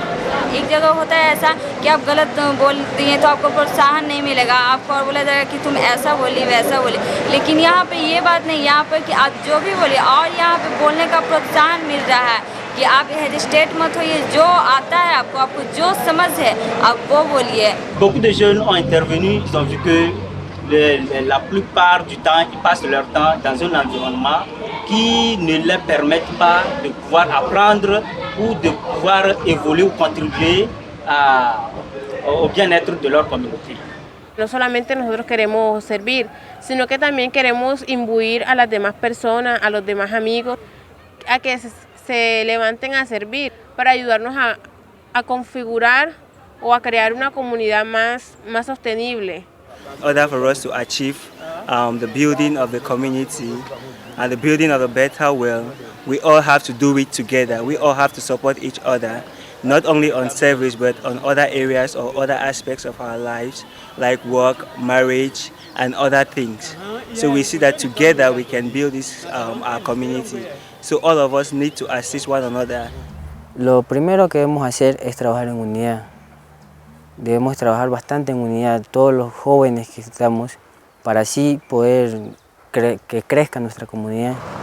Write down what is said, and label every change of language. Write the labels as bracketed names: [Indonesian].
[Hindi] एक जगह होता है ऐसा कि आप गलत बोलती हैं तो आपको प्रोत्साहन नहीं मिलेगा, आपको और बोला जाएगा कि तुम ऐसा बोली वैसा बोली, लेकिन यहाँ पे ये बात नहीं, यहाँ पर कि आप जो भी बोलिए और यहाँ पे बोलने का प्रोत्साहन मिल रहा है कि आप हेजिटेट मत होइए, जो आता है आपको जो समझ है आप वो बोलिए. [French] Beaucoup de jeunes ont intervenu, ils ont vu que la plupart du temps, ils passent leur temps dans un environnement qui ne leur permettent pas de pouvoir apprendre ou de pouvoir évoluer ou contribuer au bien-être de leur communauté. [Spanish] No solamente nosotros queremos servir, sino que también queremos imbuir a las demás personas, a los demás amigos, a que se levanten a servir para ayudarnos a configurar o a crear una comunidad más sostenible. [English] In order for us to achieve the building of the community, and the building of a better world, we all have to do it together. We all have to support each other, not only on service, but on other areas or other aspects of our lives, like work, marriage, and other things. So we see that together we can build this, our community. So all of us need to assist one another. [Spanish] Lo primero que debemos hacer es trabajar en unidad. Debemos trabajar bastante en unidad, todos los jóvenes que estamos, para así poder que crezca nuestra comunidad.